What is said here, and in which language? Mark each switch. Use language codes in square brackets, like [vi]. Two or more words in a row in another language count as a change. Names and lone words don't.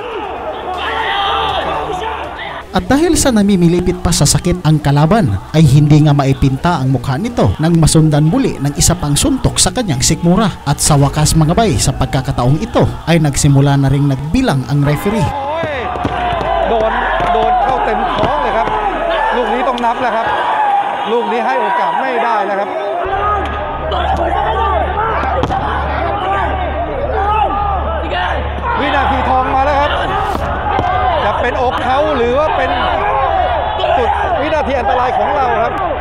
[tl] At dahil sa namimilipit pa sa sakit ang kalaban ay hindi nga maipinta ang mukha nito nang masundan muli ng isa pang suntok sa kanyang sikmura. At sa wakas mga bay sa pagkakataong ito ay nagsimula na ring nagbilang ang referee. [th] โดนเข้าเต็มท้องเลยครับลูกนี้ต้องนับแล้วครับลูกนี้ให้โอกาสไม่ได้แล้วครับ วินาทีทองมาแล้วครับจะเป็นอกเขาหรือว่าเป็นจุดวินาทีอันตรายของเราครับ